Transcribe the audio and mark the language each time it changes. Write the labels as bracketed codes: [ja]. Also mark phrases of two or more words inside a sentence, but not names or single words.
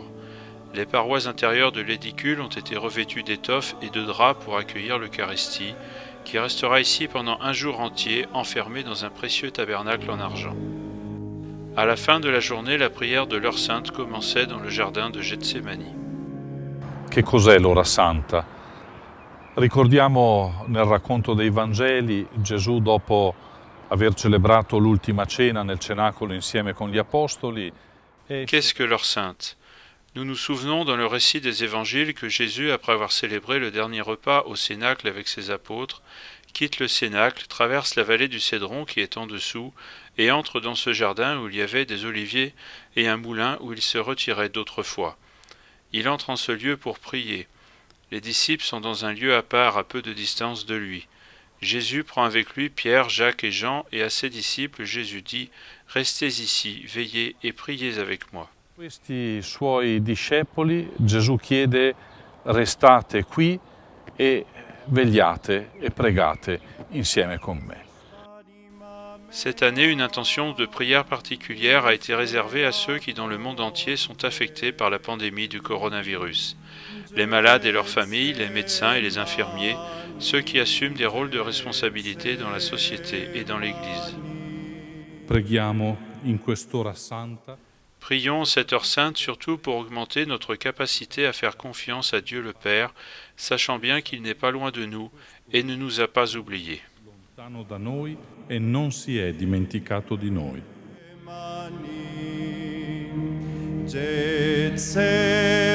[fr] Les parois intérieures de l'édicule ont été revêtues d'étoffes et de draps pour accueillir l'Eucharistie, qui restera ici pendant 1 jour entier, enfermé dans un précieux tabernacle en argent. À la fin de la journée, la prière de l'heure sainte commençait dans le jardin de Getsemani. [it] Che cos'è l'ora santa? Ricordiamo nel racconto dei Vangeli Gesù dopo aver celebrato l'ultima cena nel cenacolo insieme con gli apostoli. [fr] Qu'est-ce que l'heure sainte? Nous nous souvenons dans le récit des évangiles que Jésus, après avoir célébré le dernier repas au Cénacle avec ses apôtres, quitte le Cénacle, traverse la vallée du Cédron qui est en dessous, et entre dans ce jardin où il y avait des oliviers et un moulin où il se retirait d'autrefois. Il entre en ce lieu pour prier. Les disciples sont dans un lieu à part à peu de distance de lui. Jésus prend avec lui Pierre, Jacques et Jean, et à ses disciples Jésus dit « Restez ici, veillez et priez avec moi ». [it] Questi suoi discepoli Gesù chiede restate qui e vegliate e pregate insieme con me. [fr] Cette année, une intention de prière particulière a été réservée à ceux qui dans le monde entier sont affectés par la pandémie du coronavirus. Les malades et leurs familles, les médecins et les infirmiers, ceux qui assument des rôles de responsabilité dans la société et dans l'Église. [it] Preghiamo in quest'ora santa. [fr] Prions cette heure sainte surtout pour augmenter notre capacité à faire confiance à Dieu le Père, sachant bien qu'il n'est pas loin de nous et ne nous a pas oubliés. [it] Lontano da noi e non si è dimenticato di noi.